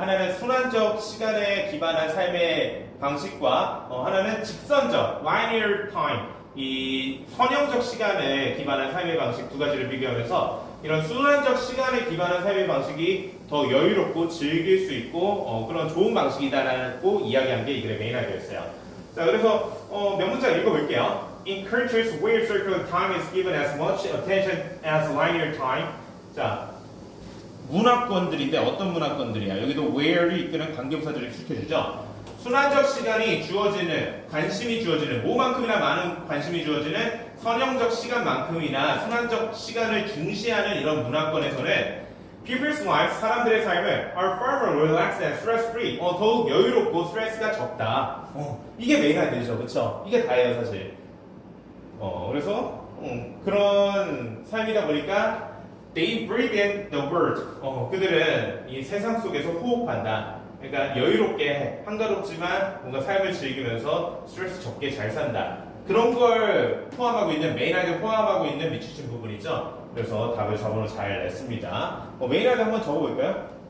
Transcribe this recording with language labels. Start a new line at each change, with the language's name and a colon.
Korean: 하나는 순환적 시간에 기반한 삶의 방식과 하나는 직선적 linear time 이 선형적 시간에 기반한 삶의 방식 두 가지를 비교하면서 이런 순환적 시간에 기반한 삶의 방식이 더 여유롭고 즐길 수 있고 그런 좋은 방식이다라고 이야기한 게 이 글의 메인 아이디어였어요. 자, 그래서 몇 문장 읽어볼게요.
English: In cultures where circular time is given as much attention as linear time.
Korean: 자, 문화권들인데 어떤 문화권들이야? 여기도 where를 이끄는 관계부사절이 수식해주죠. 순환적 시간이 주어지는, 관심이 주어지는, 뭐만큼이나 많은 관심이 주어지는 선형적 시간만큼이나 순환적 시간을 중시하는 이런 문화권에서는
English: people's lives,
Korean: 사람들의 삶을
English: are far more relaxed and stress-free,
Korean: 더욱 여유롭고 스트레스가 적다. 이게 메인 아이디어죠, 그쵸? 이게 다예요, 사실. 그래서 그런 삶이다 보니까
English: they breathe in the world.
Korean: 그들은 이 세상 속에서 호흡한다. 그러니까 여유롭게 한가롭지만 뭔가 삶을 즐기면서 스트레스 적게 잘 산다. 그런 걸 포함하고 있는 메인 아이디어 포함하고 있는 미치신 부분이죠. 그래서 답을 4번으로 잘 냈습니다. 메인 아이디어 한번 적어볼까요?